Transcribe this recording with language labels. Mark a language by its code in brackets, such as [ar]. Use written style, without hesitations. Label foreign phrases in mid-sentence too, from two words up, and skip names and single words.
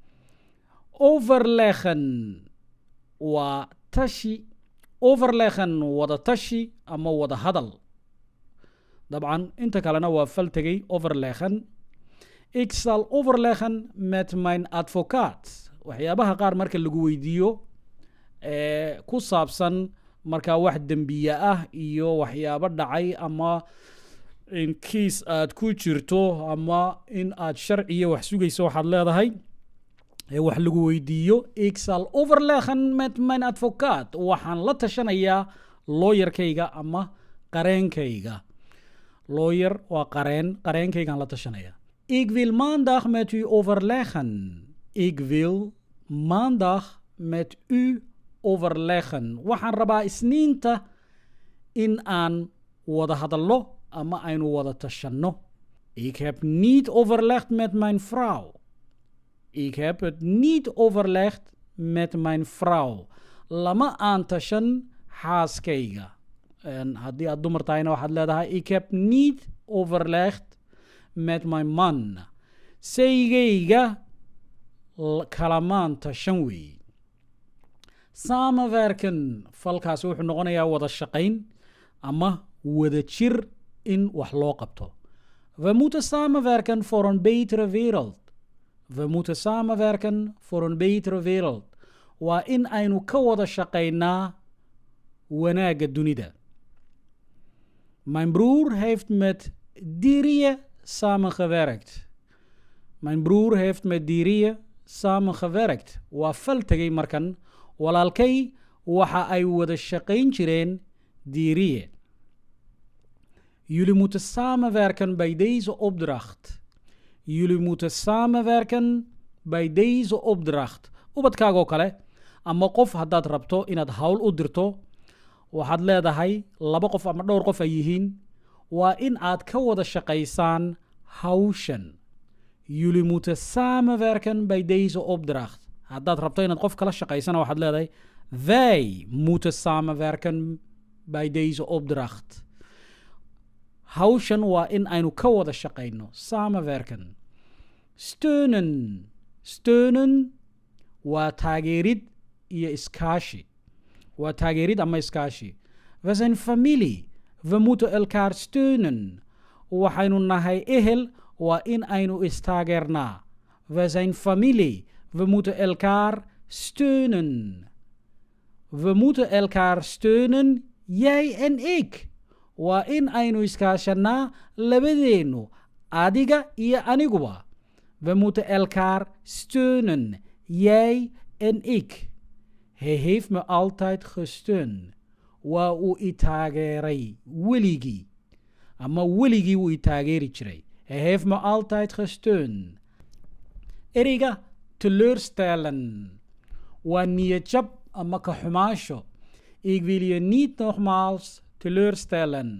[so] Overleggen waa tashi. Overleggen wada tashi ama wada hadal. Dabcan inta kalena waa fal tegay overleggen. [nl] Ik zal overleggen met mijn advocaat. [so] Waxyaabaha qaar marka lagu weydiiyo ku saabsan marka wax dembiye ah iyo waxyaabo dhacay ama in kiis aad ku jirto ama in aad sharciyo wax sugayso waxaad leedahay wax lagu weydiiyo. [nl] Ik zal overleggen met mijn advocaat. [so] Waxaan la tashanayaa lawyerkayga ama qareenkayga. Lawyer waa qareenkaygaan la tashanaya. [nl] Ik wil maandag met u overleggen. Ik wil maandag met u overleggen. [so] Waxaan rabaa isniinta in aan wada hadallo ama aynu wada tashanno. [nl] Ik heb niet overlegd met mijn vrouw. Ik heb het niet overlegd met mijn vrouw. [so] Lama aan tashan xaaskayga. En haddii aad dumar tahayna waxaad leedahay [nl] ik heb niet overlegd met mijn man. [so] Saygayga kalamaan tashan weey. Samenwerken falkaasi wuxuu noqonayaa wada shaqayn ama wada jir in wax loo qabto. [nl] We moeten samenwerken voor een betere wereld. We moeten samenwerken voor een betere wereld. [so] Waa in aynu ka wada shaqaynaa wanaagga dunida. [nl] Mijn broer heeft met Diriye samengewerkt. Mijn broer heeft met Diriye samengewerkt. [so] Waa fal tegay markan. Walaalkay waxa ay wada shaqayn jireen Diriye. [nl] Jullie moeten samenwerken bij deze opdracht. Jullie moeten samenwerken bij deze opdracht. [so] Ubadkaaga oo kale ama qof haddaad rabto inaad hawl u dirto waxaad leedahay laba qof ama dhowr qof ay yihiin waa in aad ka wada shaqaysaan hawshan. [nl] Jullie moeten samenwerken bij deze opdracht. [so] Haddaad rabto inaad qof kala shaqaysana waxaad leedahay [nl] wij moeten samenwerken bij deze opdracht. [so] Hawshan waa in aynu ka wada shaqayno. [nl] Samenwerken. Steunen. [so] Steunen waa taageerid iyo iskaashi. Waa taageerid ama iskaashi. [nl] We zijn familie. We moeten elkaar steunen. [so] Waxaynu nahay ehel waa in aynu istaageernaa. [nl] We zijn familie. We moeten elkaar steunen. We moeten elkaar steunen, jij en ik. [so] Waa in aynu iskaashanaa labadeenu, adiga iyo aniguba. [nl] We moeten elkaar steunen, jij en ik. Hij heeft me altijd gesteund. [so] Waa uu i taageeray weligii. Ama weligii wuu i taageeri jiray. [nl] Hij heeft me altijd gesteund. [so] Ereyga teleurstellen. Waa niyadjab ama ka xumaasho. [nl] Ik wil je niet nogmaals teleurstellen.